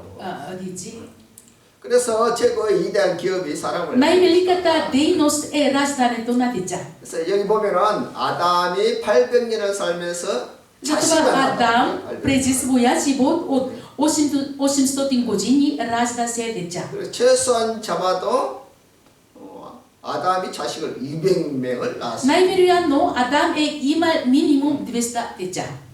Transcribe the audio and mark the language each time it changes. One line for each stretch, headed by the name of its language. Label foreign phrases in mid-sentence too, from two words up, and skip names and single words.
Bulgarian: дици?
Korean: 그래서 최고의 위대한 기업이 사람을.
Bulgarian: Най-великата дейност е раждането на деца.
Korean: 그래서 여기 보면은 아담이 800년을 살면서
Bulgarian: Затова Адам през своя живот от 800 години ражда се деца.
Korean: 최소한 잡아도 아담이 자식을 200명을 낳았어요.
Bulgarian: Най-вероятно Адам е имал минимум 200 деца.